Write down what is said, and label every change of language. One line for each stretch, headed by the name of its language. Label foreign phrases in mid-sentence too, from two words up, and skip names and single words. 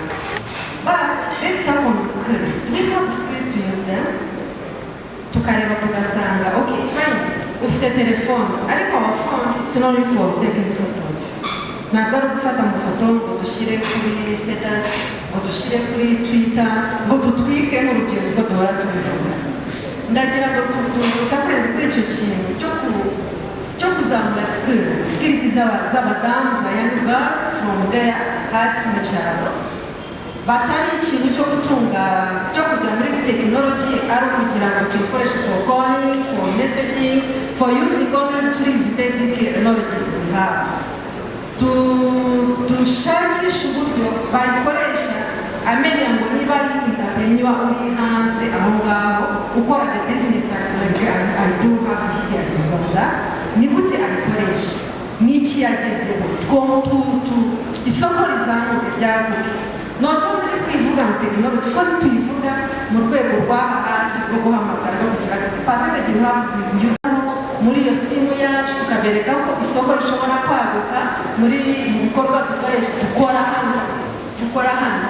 English: But let's talk on schools. Do we have schools to use them?
Kinyarwanda: Tukareba tugasanga,
English: okay, fine,
Kinyarwanda: ufite telefone, ariko
English: our phone, it's not only for taking photos.
Kinyarwanda: Ntabwo ari gufata amafoto ngo dushyire kuri status, ngo dushyire kuri Twitter, ngo tutwike n'urubyiruko duhora tubivuga. Ndagira ngo tutakurenze kuri icyo kintu cyo kuzamura skills z'abadamu, za
English: young girls from there
Kinyarwanda: hasi mu cyaro. Batari ikintu cyo gutunga, cyo kujya muri technology ari ukugira ngo tuyikoreshe
English: for calling, for messaging, for using only these basic knowledges we have.
Kinyarwanda: Tushakisha uburyo bayikoresha amenya ngo niba ari entrepreneur uri hanze aho ngaho ukora
English: the business I do have here in Rwanda,
Kinyarwanda: ni gute abikoresha, n'iki yagezeho, isoko rizamuke ryaguke. Ntabwo muri kwivuga ngo tekinoloji, kuko tuyivuga mu rwego rwa hafi rwo guhamagara no kugira pasipeti yuza muri iyo sitimu yacu, tukabereka ko isoko rishobora kwaguka muri bikorwa dukoresha dukora hano.